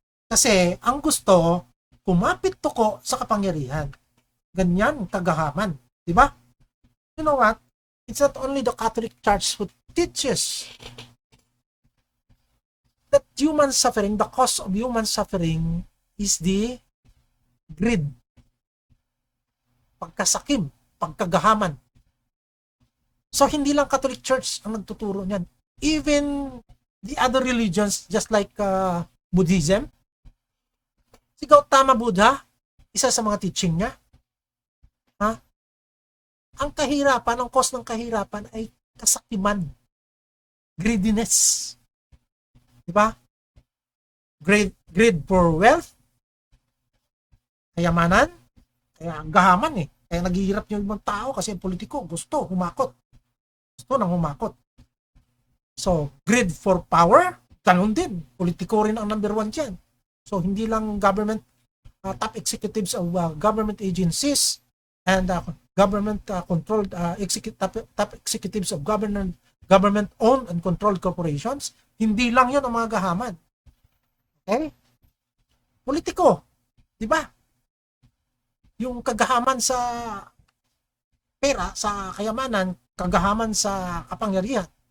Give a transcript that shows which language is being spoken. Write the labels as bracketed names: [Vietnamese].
[Filipino] Kasi, ang gusto, kumapit tuko sa kapangyarihan. Ganyan kagahaman. Diba? [English] You know what? It's not only the Catholic Church who teaches that human suffering, the cause of human suffering is the greed. [Filipino] Pagkasakim, pagkagahaman. So, hindi lang Catholic Church ang nagtuturo niyan. [English] Even the other religions, just like Buddhism, [Filipino] si Gautama Buddha, isa sa mga teaching niya, ang kahirapan, ang cause ng kahirapan ay kasakiman. Greediness. Diba? [English] Greed for wealth, [Filipino] kayamanan, kaya gahaman Kaya naghihirap yung ibang tao kasi ang politiko gusto humakot. Gusto nang humakot. [English] So, greed for power, [Filipino] ganun din. Politiko rin ang number one dyan. [English] So, hindi lang government, top executives of government agencies and government controlled top executives of government owned and controlled corporations, [Filipino] hindi lang 'yon ang mga gahaman. Okay? Politiko, 'di ba? Yung kagahaman sa pera, sa kayamanan, kagahaman sa kapangyarihan.